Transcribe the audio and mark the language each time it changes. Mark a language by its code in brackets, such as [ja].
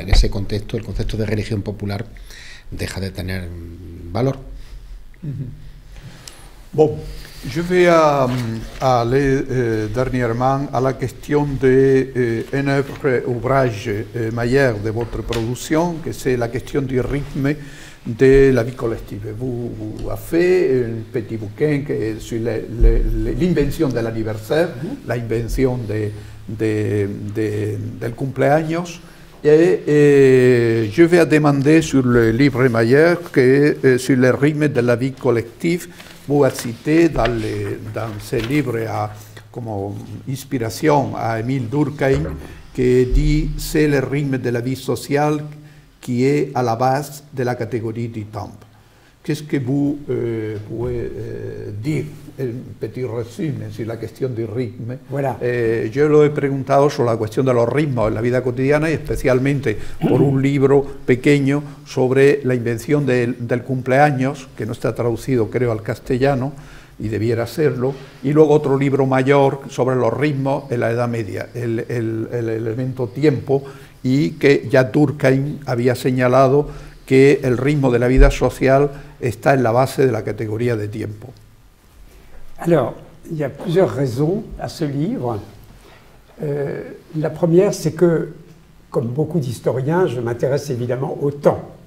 [es] En ese contexto, el concepto de religión popular deja de tener valor. [fr] Bon, je vais aller dernièrement à la question d'un ouvrage majeur de votre production, que c'est la question du rythme de la vie collective. Vous avez fait un petit bouquin sur l'invention de l'anniversaire, l'invention [es] del cumpleaños. [fr] Et je vais demander sur le livre majeur que sur le rythme de la vie collective, vous avez cité dans ce livre comme inspiration à Émile Durkheim qui dit « c'est le rythme de la vie sociale qui est à la base de la catégorie du temps ». qu'est-ce que vous pouvez dire en petit résumé sur la question du rythme? Voilà. [es] Yo lo he preguntado sobre la cuestión de los ritmos en la vida cotidiana y especialmente por un libro pequeño sobre la invención del cumpleaños, que no está traducido creo al castellano, y debiera serlo, y luego otro libro mayor sobre los ritmos en la Edad Media, el elemento tiempo, y que ya Durkheim había señalado que el ritmo de la vida social está en la base de la categoría de tiempo. [fr] Alors, il y a plusieurs raisons à ce livre. La première, c'est que, comme beaucoup d'historiens, je m'intéresse évidemment au temps.